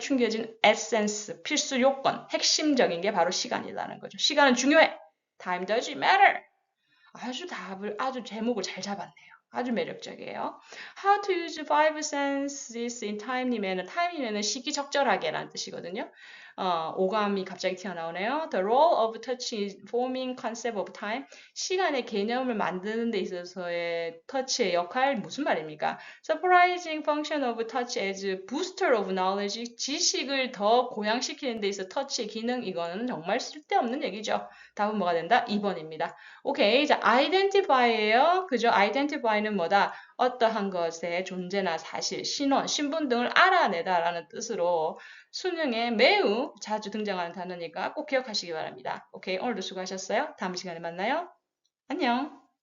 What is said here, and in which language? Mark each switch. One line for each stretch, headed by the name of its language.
Korean: 숨겨진 에센스, 필수 요건, 핵심적인 게 바로 시간이라는 거죠. 시간은 중요해.
English: Time does matter.
Korean: 아주 제목을 잘 잡았네요. 아주 매력적이에요.
English: How to use five senses in timely manner. timely manner
Korean: 시기적절하게라는 뜻이거든요. 오감이 갑자기 튀어나오네요.
English: The role of touch in forming concept of time.
Korean: 시간의 개념을 만드는 데 있어서의 터치의 역할 무슨 말입니까?
English: Surprising function of touch as booster of knowledge.
Korean: 지식을 더 고양시키는 데 있어 터치의 기능 이거는 정말 쓸데없는 얘기죠. 답은 뭐가 된다? 2번입니다. 오케이. 자, identify예요. 그죠? identify는 뭐다? 어떠한 것의 존재나 사실, 신원, 신분 등을 알아내다라는 뜻으로 수능에 매우 자주 등장하는 단어니까 꼭 기억하시기 바랍니다. 오케이. 오늘도 수고하셨어요. 다음 시간에 만나요. 안녕.